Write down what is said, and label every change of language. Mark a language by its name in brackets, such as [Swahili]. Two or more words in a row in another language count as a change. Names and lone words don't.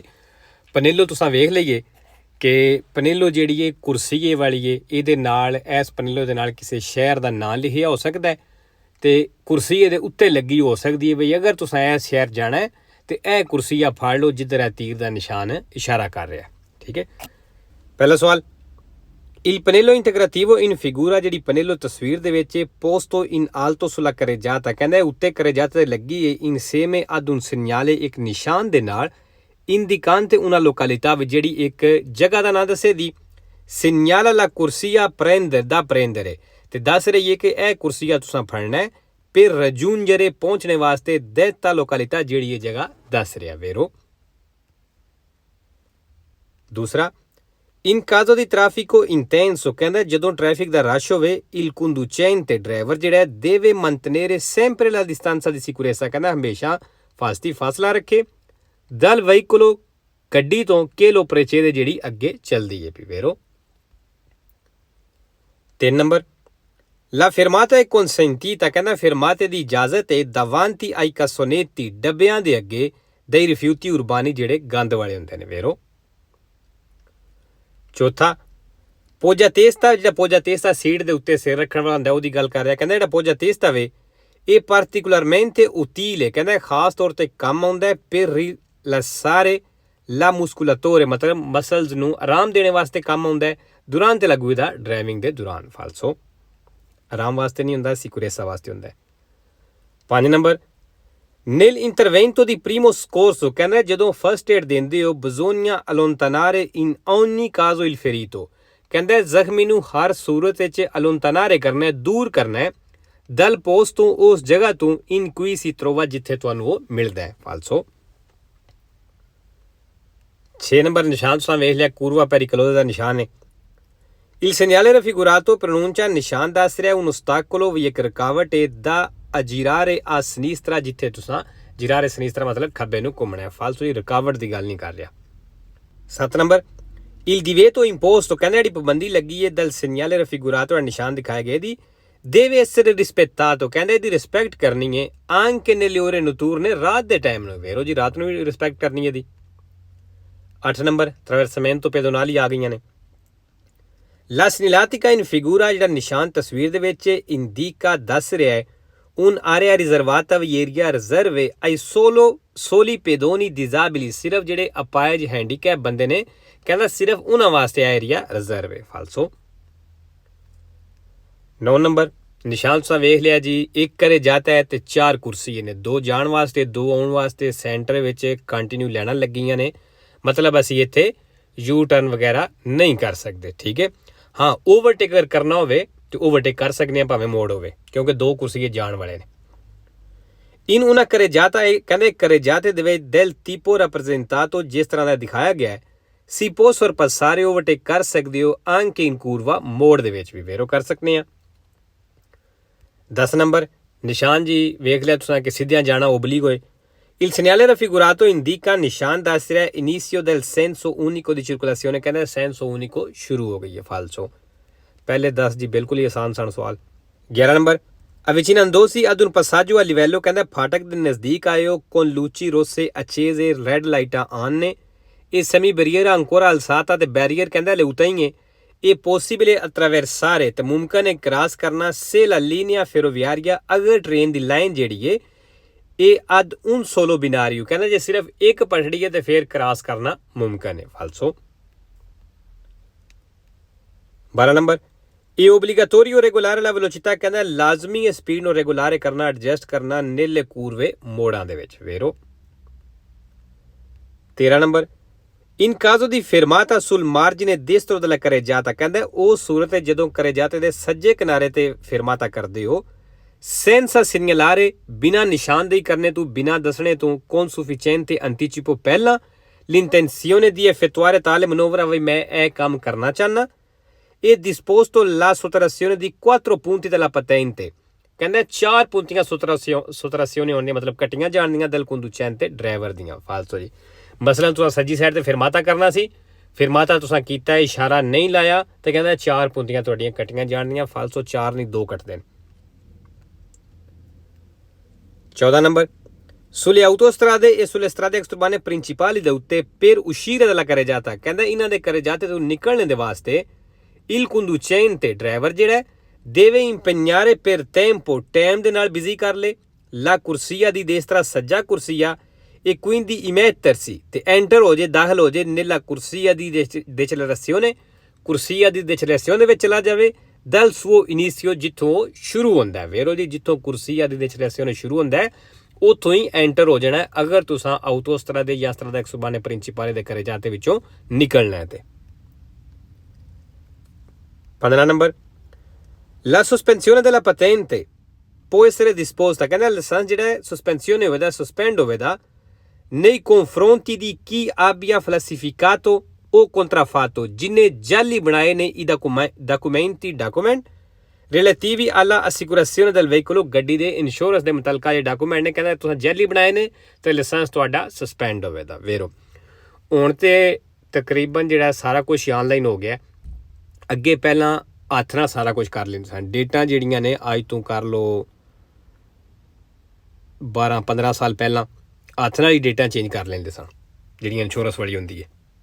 [Punjabi] ਪਨੇਲੋ ਤੁਸੀਂ ਵੇਖ ਲਈਏ ਕਿ ਪਨੇਲੋ ਜਿਹੜੀ ਹੈ ਕੁਰਸੀਏ ਵਾਲੀ ਹੈ, ਇਹਦੇ ਨਾਲ ਇਸ ਪਨੇਲੋ ਦੇ ਨਾਲ ਕਿਸੇ ਸ਼ਹਿਰ ਦਾ ਨਾਂ ਲਿਖਿਆ ਹੋ ਸਕਦਾ ਹੈ ਤੇ ਕੁਰਸੀ ਇਹਦੇ ਉੱਤੇ ਲੱਗੀ ਹੋ ਸਕਦੀ ਹੈ ਬਈ ਅਗਰ ਤੁਸੀਂ ਇਹ ਸ਼ਹਿਰ ਜਾਣਾ ਹੈ ਤੇ ਇਹ ਕੁਰਸੀ ਆ ਫੜ ਲਓ ਜਿੱਧਰ ਇਹ ਤੀਰ ਦਾ ਨਿਸ਼ਾਨ ਇਸ਼ਾਰਾ ਕਰ ਰਿਹਾ। ਠੀਕ ਹੈ। ਪਹਿਲਾ ਸਵਾਲ, [Italian] Il pannello integrativo in figura, [Punjabi] ਜਿਹੜੀ ਪਨੇਲੋ ਤਸਵੀਰ ਦੇ ਵਿੱਚ [Italian] posto in alto sulla carreggiata, [Punjabi] ਕਹਿੰਦਾ ਉੱਤੇ carreggiata ਤੇ ਲੱਗੀ ਹੈ [Italian] insieme ad un segnale, [Punjabi] ਇੱਕ ਨਿਸ਼ਾਨ ਦੇ ਨਾਲ [Italian] indicante una località, [Punjabi] ਜਿਹੜੀ ਇੱਕ ਜਗ੍ਹਾ ਦਾ ਨਾਂ ਦੱਸੇ ਦੀ। [Italian] segnala la corsia da prendere, [Punjabi] ਤੇ ਦੱਸ ਰਹੀ ਹੈ ਕਿ ਇਹ ਕੁਰਸੀਆ ਤੁਸੀਂ ਫੜਨਾ ਹੈ [Italian] per raggiungere, [Punjabi] ਪਹੁੰਚਣੇ ਵਾਸਤੇ [Italian] detta località, [Punjabi] ਜਿਹੜੀ ਇਹ ਜਗ੍ਹਾ ਦੱਸ ਰਿਹਾ ਵੇਰੋ। ਦੂਸਰਾ, [Italian] in caso di traffico intenso, [Punjabi] ਕਹਿੰਦਾ ਜਦੋਂ ਟ੍ਰੈਫਿਕ ਦਾ ਰਸ਼ ਹੋਵੇ [Italian] il conducente, [Punjabi] ਡਰਾਈਵਰ ਜਿਹੜਾ [Italian] deve mantenere sempre la distanza di sicurezza, [Punjabi] ਕਹਿੰਦਾ ਹਮੇਸ਼ਾ ਫਾਸਤੀ ਫਾਸਲਾ ਰੱਖੇ [Italian] dal veicolo, [Punjabi] ਗੱਡੀ ਤੋਂ [Italian] che lo precede, [Punjabi] ਜਿਹੜੀ ਅੱਗੇ ਚੱਲਦੀ ਹੈ ਵੇਰੋ। 3 ਨੰਬਰ, [Italian] La fermata è consentita, [Punjabi] ਕਹਿੰਦਾ fermate ਦੀ ਇਜਾਜ਼ਤ ਹੈ [Italian] davanti ai cassonetti, [Punjabi] ਡੱਬਿਆਂ ਦੇ ਅੱਗੇ [Italian] dei rifiuti urbani, [Punjabi] ਜਿਹੜੇ ਗੰਦ ਵਾਲੇ ਹੁੰਦੇ ਨੇ ਵੇਰੋ। ਚੌਥਾ, ਪੋਜਾ ਤੇਸਤਾ, ਜਿਹੜਾ ਪੋਜਾ ਤੇਸਤਾ ਸੀਟ ਦੇ ਉੱਤੇ ਸਿਰ ਰੱਖਣ ਵਾਲਾ ਹੁੰਦਾ ਉਹਦੀ ਗੱਲ ਕਰ ਰਿਹਾ। ਕਹਿੰਦਾ ਜਿਹੜਾ ਪੋਜਾ ਤੇਸਤਾ ਵੇ ਇਹ [Italian] particolarmente utile, [Punjabi] ਕਹਿੰਦਾ ਖਾਸ ਤੌਰ ਤੇ ਕੰਮ ਆਉਂਦਾ ਹੈ [Italian] per rilassare la muscolature, [Punjabi] ਮਤਲਬ ਮਸਲਸ ਨੂੰ ਆਰਾਮ ਦੇਣ ਵਾਸਤੇ ਕੰਮ ਆਉਂਦਾ ਹੈ [Italian] durante la guida, [Punjabi] ਡਰਾਈਵਿੰਗ ਦੇ ਦੌਰਾਨ। ਫਾਲਸੋ, ਆਰਾਮ ਵਾਸਤੇ ਨਹੀਂ ਹੁੰਦਾ, ਸਿਕੁਰੇਸਾ ਵਾਸਤੇ ਹੁੰਦਾ ਹੈ। 5 ਨੰਬਰ, [Italian] nel intervento di primo soccorso, [Punjabi] ਕਹਿੰਦਾ ਜਦੋਂ [English] first aid [Punjabi] ਦਿੰਦੇ ਹੋ [Italian] bisogna allontanare in ogni caso il ferito, [Punjabi] ਕਹਿੰਦਾ ਜ਼ਖਮੀ ਨੂੰ ਹਰ ਸੂਰਤ ਵਿੱਚ allontanare ਕਰਨਾ ਹੈ, ਦੂਰ ਕਰਨਾ ਹੈ [Italian] dal posto, [Punjabi] ਉਸ ਜਗ੍ਹਾ ਤੋਂ [Italian] in cui si trova, [Punjabi] ਜਿੱਥੇ ਤੁਹਾਨੂੰ ਉਹ ਮਿਲਦਾ ਹੈ। ਫਾਲਸੋ। 6 ਨੰਬਰ, ਨਿਸ਼ਾਨ ਤੁਸੀਂ ਵੇਖ ਲਿਆ, [Italian] curva pericolosa [Punjabi] ਦਾ ਨਿਸ਼ਾਨ ਹੈ। [Italian] Il segnale raffigurato pronuncia, [Punjabi] ਨਿਸ਼ਾਨ ਦੱਸ ਰਿਹਾ [Italian] un ostacolo, [Punjabi] ਵੀ ਇੱਕ ਰੁਕਾਵਟ ਹੈ [Italian] da girare a sinistra, [Punjabi] ਜਿੱਥੇ ਤੁਸੀਂ [Italian] girare sinistra [Punjabi] ਮਤਲਬ ਖੱਬੇ ਨੂੰ ਘੁੰਮਣਾ ਹੈ। ਫਾਲਤੂ ਦੀ ਰੁਕਾਵਟ ਦੀ ਗੱਲ ਨਹੀਂ ਕਰ ਰਿਹਾ। 7 ਨੰਬਰ, [Italian] il divieto imposto, [Punjabi] ਕਹਿੰਦਾ ਜਿਹੜੀ ਪਾਬੰਦੀ ਲੱਗੀ ਹੈ [Italian] dal segnale raffigurato, [Punjabi] ਨਿਸ਼ਾਨ ਦਿਖਾਇਆ ਗਿਆ ਦੀ [Italian] deve essere rispettato, [Punjabi] ਕਹਿੰਦੇ ਇਹਦੀ ਰਿਸਪੈਕਟ ਕਰਨੀ ਹੈ [Italian] anche nelle ore notturne, [Punjabi] ਰਾਤ ਦੇ ਟਾਈਮ ਨੂੰ ਵੇਰੋ ਜੀ, ਰਾਤ ਨੂੰ ਵੀ ਰਿਸਪੈਕਟ ਕਰਨੀ ਹੈ ਦੀ। 8 ਨੰਬਰ, [Italian] traversamento pedonali [Punjabi] ਆ ਗਈਆਂ ਨੇ। [Italian] La segnaletica in figura, [Punjabi] ਜਿਹੜਾ ਨਿਸ਼ਾਨ ਤਸਵੀਰ ਦੇ ਵਿੱਚ indica ਦੱਸ ਰਿਹਾ ਹੈ [Italian] un area riservata, [Punjabi] ਵੀ ਏਰੀਆ ਰਿਜ਼ਰਵ ਹੈ [Italian] ai soli pedoni disabili, [Punjabi] ਸਿਰਫ ਜਿਹੜੇ ਅਪਾਇਜ ਹੈਂਡੀਕੈਪ ਬੰਦੇ ਨੇ, ਕਹਿੰਦਾ ਸਿਰਫ ਉਹਨਾਂ ਵਾਸਤੇ ਇਹ ਏਰੀਆ ਰਿਜ਼ਰਵ ਹੈ। ਫਾਲਸੋ। 9 ਨੰਬਰ, ਨਿਸ਼ਾਨ ਤੁਸੀਂ ਵੇਖ ਲਿਆ ਜੀ, ਇੱਕ ਕਰੇ ਜਾਤਾ ਹੈ ਤੇ 4 ਕੁਰਸੀ ਨੇ, 2 ਜਾਣ ਵਾਸਤੇ 2 ਆਉਣ ਵਾਸਤੇ, ਸੈਂਟਰ ਵਿੱਚ ਕੰਟੀਨਿਊ ਲੈਣਾ ਲੱਗੀਆਂ ਨੇ, ਮਤਲਬ ਅਸੀਂ ਇੱਥੇ [English] U turn [Punjabi] ਵਗੈਰਾ ਨਹੀਂ ਕਰ ਸਕਦੇ। ਠੀਕ ਹੈ। ਹਾਂ, ਓਵਰਟੇਕ ਕਰਨਾ ਹੋਵੇ ਤੇ ਓਵਰਟੇਕ ਕਰ ਸਕਦੇ ਹਾਂ ਭਾਵੇਂ ਮੋੜ ਹੋਵੇ, ਕਿਉਂਕਿ 2 ਕੁਰਸੀਏ ਜਾਣ ਵਾਲੇ ਨੇ। ਇਨ ਉਹਨਾਂ ਕਰੇ ਜਾਤਾ ਹੈ, ਕਹਿੰਦੇ ਕਰੇ ਜਾਤੇ ਦੇ ਵਿੱਚ [Italian] del tipo rappresentato, [Punjabi] ਜਿਸ ਤਰ੍ਹਾਂ ਦਾ ਦਿਖਾਇਆ ਗਿਆ ਹੈ [Italian] si può sorpassare, [Punjabi] ਓਵਰਟੇਕ ਕਰ ਸਕਦੇ ਹੋ [Italian] anche in curva, [Punjabi] ਮੋੜ ਦੇ ਵਿੱਚ ਵੀ ਵੇਰੋ ਕਰ ਸਕਦੇ ਹਾਂ। 10 ਨੰਬਰ, ਨਿਸ਼ਾਨ ਜੀ ਵੇਖ ਲਿਆ ਤੁਸੀਂ ਕਿ ਸਿੱਧਿਆਂ ਜਾਣਾ ਓਬਲੀਕ ਹੋਏ। Il segnale raffigurato indica, ਨਿਸ਼ਾਨ ਦੱਸ ਰਿਹਾ [Italian] inizio del senso unico di circolazione, [Punjabi] ਕਹਿੰਦਾ [Italian] senso unico [Punjabi] ਸ਼ੁਰੂ ਹੋ ਗਈ ਹੈ। ਫਾਲਸੋ। ਪਹਿਲੇ 10 ਜੀ ਬਿਲਕੁਲ ਹੀ ਆਸਾਨ ਸਵਾਲ। 11 ਨੰਬਰ, [Italian] avvicinandosi ad un passaggio a livello, [Punjabi] ਕਹਿੰਦਾ ਫਾਟਕ ਦੇ ਨਜ਼ਦੀਕ ਆਏ ਹੋ [Italian] con luci rosse accese, [English] red lights [Punjabi] ਆਨ ਨੇ, ਇਹ [English] semi barrier [Italian] ancora alzata, [Punjabi] ਤੇ ਬੈਰੀਅਰ ਕਹਿੰਦਾ ਹਲੇ ਉਤਾਂ ਹੀ ਹੈ [Italian] è possibile attraversare [Punjabi] ਤੇ ਮੁਮਕਨ ਹੈ ਕ੍ਰਾਸ ਕਰਨਾ [Italian] se la linea ferroviaria [Punjabi] ਅਗਰ ਟ੍ਰੇਨ ਦੀ ਲਾਈਨ ਜਿਹੜੀ ਹੈ ਇਹ [Italian] ad un solo binario [Punjabi] ਕਹਿੰਦਾ ਜੇ ਸਿਰਫ ਇੱਕ ਪਟੜੀ ਹੈ ਤੇ ਫਿਰ ਕ੍ਰਾਸ ਕਰਨਾ ਮੁਮਕਨ ਹੈ ਫਾਲਸੋ 12 ਨੰਬਰ ਇਹ [Italian] obbligatorio regolare la velocità [Punjabi] ਕਹਿੰਦਾ ਲਾਜ਼ਮੀ ਹੈ ਸਪੀਡ ਨੂੰ ਰੈਗੂਲਰ ਕਰਨਾ ਐਡਜਸਟ ਕਰਨਾ [Italian] nelle curve [Punjabi] ਮੋੜਾਂ ਦੇ ਵਿੱਚ vero 13 ਨੰਬਰ [Italian] in caso di fermata sul margine destro della carreggiata [Punjabi] ਕਹਿੰਦਾ ਉਹ ਸੂਰਤ ਹੈ ਜਦੋਂ carreggiate ਦੇ ਸੱਜੇ ਕਿਨਾਰੇ ਤੇ fermata ਕਰਦੇ ਹੋ [Italian] senza segnalare [Punjabi] ਬਿਨਾਂ ਨਿਸ਼ਾਨਦੇਹੀ ਕਰਨੇ ਤੋਂ ਬਿਨਾਂ ਦੱਸਣੇ ਤੋਂ [Italian] con sufficiente anticipo ਪਹਿਲਾਂ l'intenzione di effettuare tale manovra [Punjabi] ਵੀ ਮੈਂ ਇਹ ਕੰਮ ਕਰਨਾ ਚਾਹਨਾ [Italian] e disposto la sottrazione di 4 punti della patente [Punjabi] ਕਹਿੰਦਾ 4 ਪੁੰਤੀਆਂ ਸੋਤਰਾਸੀਓਨੇ ਹੋਣੀਆਂ ਮਤਲਬ ਕੱਟੀਆਂ ਜਾਣਦੀਆਂ [Italian] dal conducente [Punjabi] ਡਰਾਈਵਰ ਦੀਆਂ ਫਾਲਸੋ ਜੀ ਮਸਲਨ ਤੁਸੀਂ ਸੱਜੀ ਸਾਈਡ ਤੇ ਫਿਰਮਾਤਾ ਕਰਨਾ ਸੀ ਫਿਰਮਾਤਾ ਤੁਸੀਂ ਕੀਤਾ ਇਸ਼ਾਰਾ ਨਹੀਂ ਲਾਇਆ ਤੇ ਕਹਿੰਦਾ 4 ਪੁੰਤੀਆਂ ਤੁਹਾਡੀਆਂ ਕੱਟੀਆਂ ਜਾਣਦੀਆਂ ਫਾਲਸੋ 4 ਨਹੀਂ 2 ਕੱਟ ਦੇਣ [Italian] 14 ਨੰਬਰ sulle autostrade e sulle strade extraurbane principali [Punjabi] ਦੇ ਉੱਤੇ [Italian] per uscire dalla carreggiata [Punjabi] ਕਹਿੰਦਾ ਇਹਨਾਂ ਦੇ carreggiate ਤੋਂ ਨਿਕਲਣ ਦੇ ਵਾਸਤੇ [Italian] il [Punjabi] conducente ਡਰਾਈਵਰ ਜਿਹੜਾ [Italian] deve impegnare per tempo [Punjabi] ਟਾਈਮ ਦੇ ਨਾਲ ਬਿਜ਼ੀ ਕਰ ਲੇ [Italian] la corsia di destra [Punjabi] ਸੱਜਾ ਕੁਰਸੀਆ [Italian] e quindi immettersi [Punjabi] ਤੇ enter ਹੋ ਜੇ ਦਾਖਲ ਹੋ ਜੇ [Italian] nella corsia di decelerazione [Punjabi] ਕੁਰਸੀਆ ਦੀ decelerazione ਵਿੱਚ ਚਲਾ ਜਾਵੇ [Italian] dal suo inizio [Punjabi] ਜਿੱਥੋਂ ਸ਼ੁਰੂ ਹੁੰਦਾ ਹੈ ਵੇਰੋ ਜੀ ਜਿੱਥੋਂ ਕੁਰਸੀਆ ਦੀ decelerazione ਸ਼ੁਰੂ ਹੁੰਦਾ ਹੈ ਉੱਥੋਂ ਹੀ ਐਂਟਰ ਹੋ ਜਾਣਾ ਅਗਰ ਤੁਸੀਂ autostrade ਜਾਂ [Italian] strada extraurbane principale [Punjabi] ਦੇ carreggiate ਵਿੱਚੋਂ ਨਿਕਲਣਾ ਹੈ ਤੇ [Italian] 15 ਨੰਬਰ la sospensione della patente può essere disposta [Punjabi] ਕਹਿੰਦਾ ਲਾਇਸੈਂਸ ਜਿਹੜਾ ਸਸਪੈਂਸੀone ਹੋਵੇਗਾ ਸਸਪੈਂਡ ਹੋਵੇਗਾ [Italian] nei confronti di chi abbia falsificato o [Punjabi] contraffatto ਜਿਹਨੇ ਜਾਲੀ ਬਣਾਏ ਨੇ [Italian] i document relativi alla assicurazione del veicolo [Punjabi] ਗੱਡੀ ਦੇ ਇੰਸ਼ੋਰੈਂਸ ਦੇ ਮੁਤਲਕਾ ਜਿਹੜੇ ਡਾਕੂਮੈਂਟ ਨੇ ਕਹਿੰਦਾ ਤੁਸੀਂ ਜਾਲੀ ਬਣਾਏ ਨੇ ਤੇ ਲਾਇਸੈਂਸ ਤੁਹਾਡਾ ਸਸਪੈਂਡ ਹੋਵੇਗਾ ਵੇਰੋ ਹੁਣ ਤੇ ਤਕਰੀਬਨ ਜਿਹੜਾ ਸਾਰਾ ਕੁਝ ਆਨਲਾਈਨ ਹੋ ਗਿਆ ਅੱਗੇ ਪਹਿਲਾਂ ਹੱਥ ਨਾਲ ਸਾਰਾ ਕੁਝ ਕਰ ਲੈਂਦੇ ਸਨ ਡੇਟਾਂ ਜਿਹੜੀਆਂ ਨੇ ਅੱਜ ਤੋਂ ਕਰ ਲਓ 12-15 ਸਾਲ ਪਹਿਲਾਂ ਹੱਥ ਨਾਲ ਹੀ ਡੇਟਾ ਚੇਂਜ ਕਰ ਲੈਂਦੇ ਸਨ ਜਿਹੜੀਆਂ ਇੰਸ਼ੋਰੈਂਸ ਵਾਲੀ ਹੁੰਦੀ ਹੈ